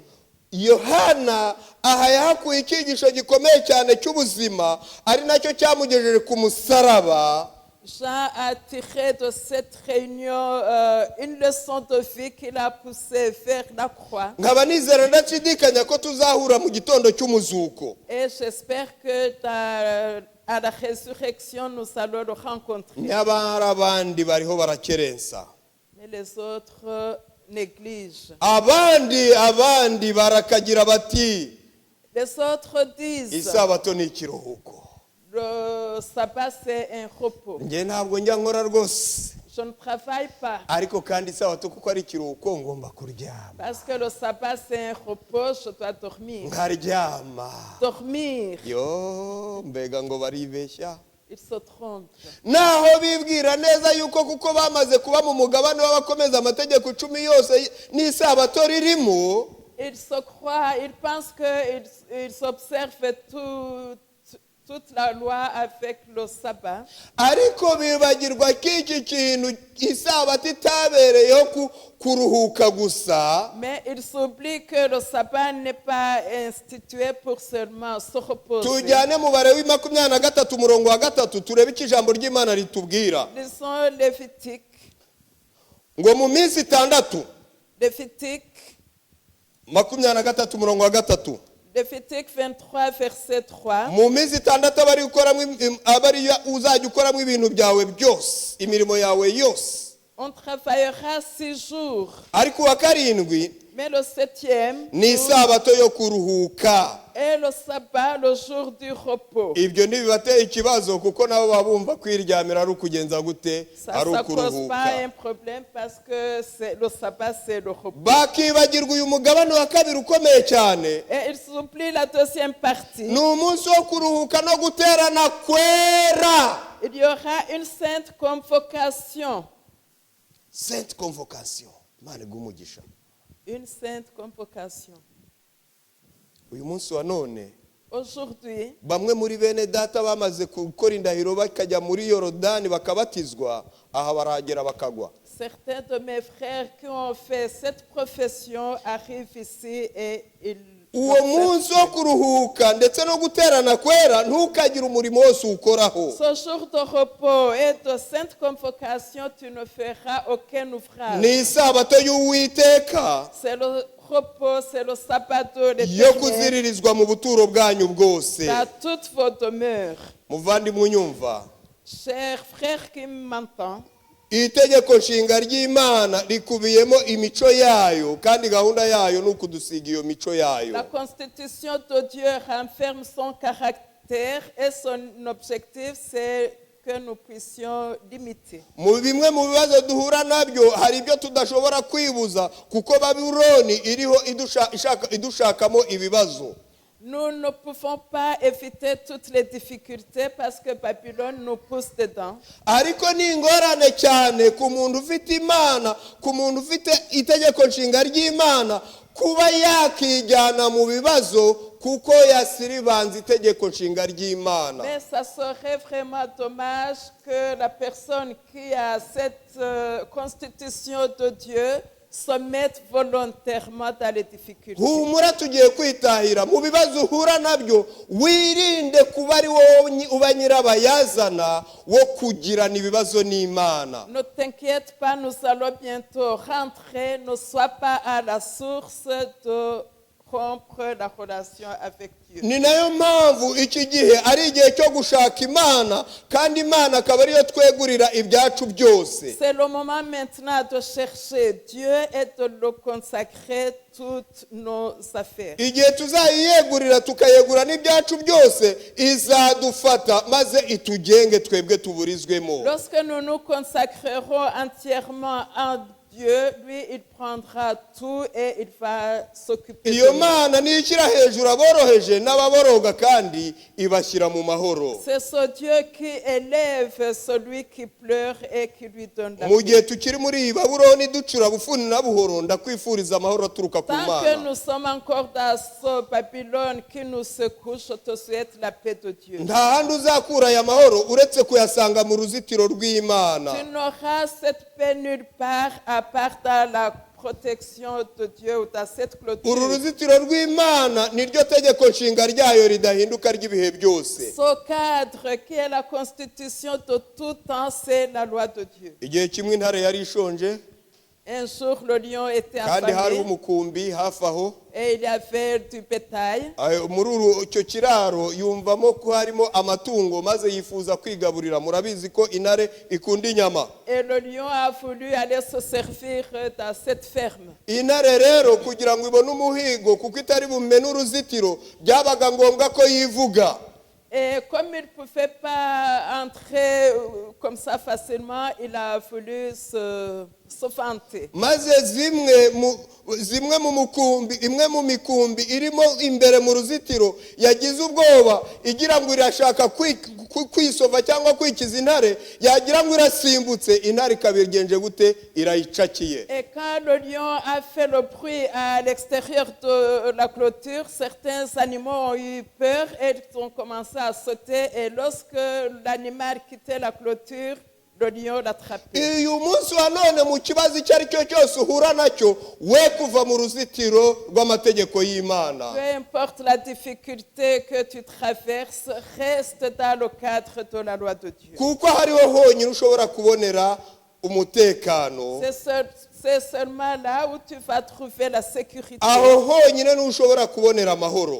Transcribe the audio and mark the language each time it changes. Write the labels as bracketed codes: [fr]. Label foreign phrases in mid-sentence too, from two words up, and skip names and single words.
[rw] Yohana aha yahakuye icyigisho gikomeye cyane cy'ubuzima, ari nacyo cyamugejeje ku musaraba. [fr] Jean a tiré de cette réunion une leçon de vie qui l'a poussé vers la croix. [rw] Nkaba nizera ndashidikanya ko tuzahura mu gitondo cy'umuzuko. [fr] Et j'espère que à la résurrection, nous allons le rencontrer. [rw] Nyabara abandi bariho barakerensa, [fr] Mais les autres négligent. [rw] abandi barakagira bati, [fr] Les autres disent: [rw] isabato ni ikiruhuko. [fr] le sabbat, c'est un repos. [rw] Nge ntabwo njya nkora rwose, [fr] Je ne travaille pas. [rw] ariko kandi isabato kuko ari ikiruhuko ngomba kuryama. [fr] Parce que le sabbat, c'est un repos, je dois dormir. [rw] Nkaryama. [fr] Dormir, [rw] Yo, mbega ngo baribeshya. [fr] il se trompe. [rw] Naho bibwira neza yuko kuko bamaze kuba mu mugabane w'abakomeza amategeko 10 yose n'isabato ririmo, [fr] Ils se croient, ils pensent qu'ils observent toute la loi avec le sabbat. [rw] ariko bibagirwa k'iki kintu isabato itabereyeho kuruhuka gusa, [fr] Mais ils oublient que le sabbat n'est pas institué pour seulement se reposer. [rw] tujyane mu Balewi 23 umurongo wa 3 turebe icyo ijambo ry'Imana ritubwira [fr] Lisons Lévitique. [rw] ngo mu minsi 6 Lévitique 23 umurongo wa 3, [fr] Lévitique 23, verset 3. [rw] mu minsi 6 abari uzajya ukoramo ibintu byawe byose, imirimo yawe yose, [fr] On travaillera 6 jours, [rw] ariko wa karindwi [fr] mais le 7e [rw] ni isabato yo kuruhuka. [fr] est le sabbat, le jour du repos. [rw] Ibyo ntibibateye ikibazo kuko nabo babumva kwiryamira ari ukugenza gute, [fr] Ça [rw] ari [fr] ne cause pas [rw] ukuruhuka. [fr] un problème parce que le sabbat, c'est le repos. [rw] Bakibagirwa uyu mugabane wa kabiri ukomeye cyane, [fr] Et ils oublient la deuxième partie. [rw] ni umunsi wo kuruhuka no guterana kwera. [fr] Il y aura une sainte convocation. Sainte convocation. [rw] Imana iguhe umugisha. [fr] Une sainte convocation. [rw] Uyu munsi wa none [fr] Aujourd'hui, [rw] bamwe muri bene data bamaze gukora indahiro bakajya muri Yorodani bakabatizwa, aha baragera bakagwa. [fr] certains de mes frères qui ont fait cette profession arrivent ici et ils [rw] Uwo munsi wo kuruhuka ndetse no guterana kwera ntukagire umurimo wose ukoraho. [fr] ce jour de repos et de sainte convocation, tu ne feras aucun ouvrage. [rw] Ni isabato y'Uwiteka [fr] C'est le repos, c'est le sabbat de [rw] yo [fr] l'Éternel [rw] kuziririzwa mu buturo bwanyu bwose. [fr] dans toutes vos demeures. [rw] Muvandimwe unyumva, [fr] Chers frères qui m'entendent, [rw] itegeko nshinga ry'Imana rikubiyemo imico yayo, kandi gahunda yayo ni ukudusiga iyo mico yayo. [fr] la constitution de Dieu renferme son caractère et son objectif, c'est que nous puissions l'imiter. [rw] Mu bimwe mu bibazo duhura nabyo hari ibyo tudashobora kwibuza kuko Babuloni iriho idushakamo ibibazo. [fr] Nous ne pouvons pas éviter toutes les difficultés parce que Babylone nous pousse dedans. [rw] Ariko ni ingorane cyane ku muntu ufite Imana, ku muntu ufite itegeko nshinga ry'Imana, kuba yakijyana mu bibazo kuko yasiribanze itegeko nshinga ry'Imana. [fr] Mais ça serait vraiment dommage que la personne qui a cette constitution de Dieu se mette volontairement dans les difficultés. [rw] Humura tugiye kwitahira mu bibazo uhura nabyo, wirinde kuba ari wowe uba nyirabayazana wo kugirana ibibazo n'Imana. [fr] Ne t'inquiète pas, nous allons bientôt rentrer. Ne sois pas à la source de rompre la relation avec Dieu. [rw] ni nayo mpamvu iki gihe ari igihe cyo gushaka imana kandi imana akaba ariyo twegurira ibyacu byose. [fr] C'est le moment maintenant de chercher Dieu et de le consacrer toutes nos affaires. [rw] Igihe tuzayiyegurira tukayegura n'ibyacu byose izadufata maze itugenge twebwe tuburizwemo. [fr] Lorsque nous nous consacrerons entièrement à Dieu, lui, il prendra tout et il va s'occuper de [rw] Iyo [fr] nous. [rw] mana nishyira hejuru aboroheje n'ababoroga kandi ibashyira mu mahoro. [fr] C'est ce Dieu qui élève celui qui pleure et qui lui donne la [rw] Mu [fr] paix. [rw] gihe tukiri muri iyi Babuloni ducura bufuni na buhoro ndakwifuriza amahoro aturuka ku [fr] Tant que [rw] Mana. [fr] nous sommes encore dans ce Babylone qui nous secoue, je te souhaite la paix de Dieu. [rw] Nta handi uzakura aya mahoro uretse kuyasanga mu ruzitiro rw'Imana. [fr] Tu n'auras cette paix nulle part à part dans la protection de Dieu ou dans cette [rw] Uru [fr] clôture. [rw] ruzitiro rw'Imana niryo tegeko nshinga ryayo ridahinduka ry'ibihe byose. [fr] Ce cadre qui est la constitution de tout temps, c'est la loi de Dieu. [rw] Igihe kimwe intare yari ishonje [fr] Un jour, le lion était [rw] kandi hariho [fr] affamé [rw] umukumbi hafi aho. [fr] et il y avait du bétail. [rw] Muri icyo kiraro yumvamo ko harimo amatungo maze yifuza kwigaburira. Murabizi ko intare ikunda inyama. [fr] Et le lion a voulu aller se servir dans cette ferme. [rw] Intare rero kugira ngo ibone umuhigo kuko itari bumene uruzitiro byabaga ngombwa ko yivuga. [fr] Et comme il ne pouvait pas entrer comme ça facilement, il a voulu se vanter. [rw] Maze zimwe mu mukumbi imwe mu mikumbi irimo imbere mu ruzitiro yagize ubwoba igira ngo irashaka kwisova cyangwa kwikiza intare, yagira ngo irasimbutse intare kabigenje gute irayicakiye. [fr] Et quand le lion a fait le bruit à l'extérieur de la clôture, certains animaux ont eu peur et ils ont commencé à sauter. Et lorsque l'animal quittait la clôture, le lion l'attrapait. [rw] Uyu munsi wa none mu kibazo icyo ari cyo cyose uhura nacyo we kuva mu ruzitiro rw'amategeko y'Imana. [fr] Peu importe la difficulté que tu traverses, reste dans le cadre de la loi de Dieu. [rw] Kuko hariho honyine ushobora kubonera umutekano. [fr] C'est seulement là où tu vas trouver la sécurité. [rw] Aho honyine n'ushobora kubonera amahoro.